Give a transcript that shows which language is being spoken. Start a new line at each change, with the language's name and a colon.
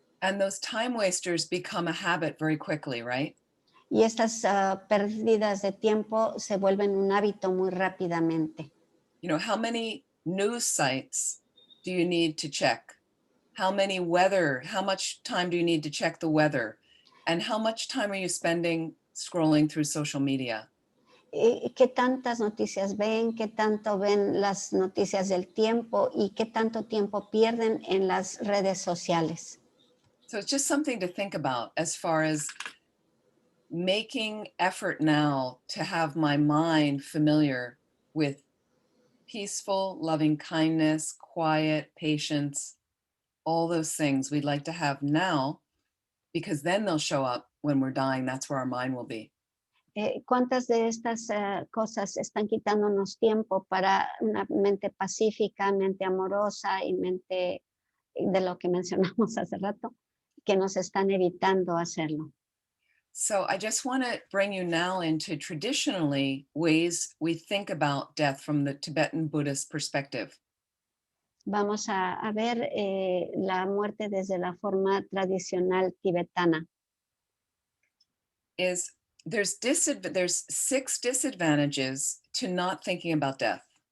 English: And those time wasters become a habit very quickly, right?
Spanish: Y estas pérdidas de tiempo se vuelven un hábito muy rápidamente.
English: How many news sites do you need to check? How much time do you need to check the weather? And how much time are you spending scrolling through social media?
Spanish: ¿Qué tantas noticias ven? ¿Qué tanto ven las noticias del tiempo? ¿Y qué tanto tiempo pierden en las redes sociales?
English: So it's just something to think about as far as making effort now to have my mind familiar with peaceful, loving kindness, quiet, patience, all those things we'd like to have now, because then they'll show up when we're dying. That's where our mind will be.
Spanish: ¿Cuántas de estas cosas están quitándonos tiempo para una mente pacífica, mente amorosa y mente de lo que mencionamos hace rato, que nos están evitando hacerlo?
English: So I just want to bring you now into traditionally ways we think about death from the Tibetan Buddhist perspective.
Spanish: Vamos a ver la muerte desde la forma tradicional tibetana.
English: There's 6 disadvantages to not thinking about death.